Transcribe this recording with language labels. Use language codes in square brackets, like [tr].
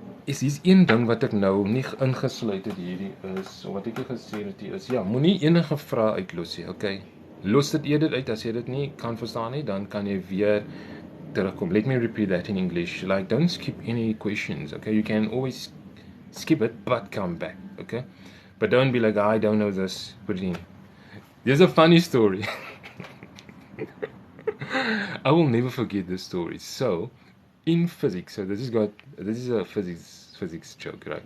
[af] Is hier een ding wat ek nou nie ingesluit het hierdie is, of wat ek gesê het hier is, ja, moenie enige vrae uitlos nie, okay? Los dit eerder uit, as jy dit nie kan verstaan nie, dan kan jy weer terugkom. [en] Let me repeat that in English. Like, don't skip any questions, okay? You can always skip it, but come back, okay? But don't be like, I don't know this, put it in. There's a funny story. I will never forget this story. So, in physics, so this is a physics joke, right?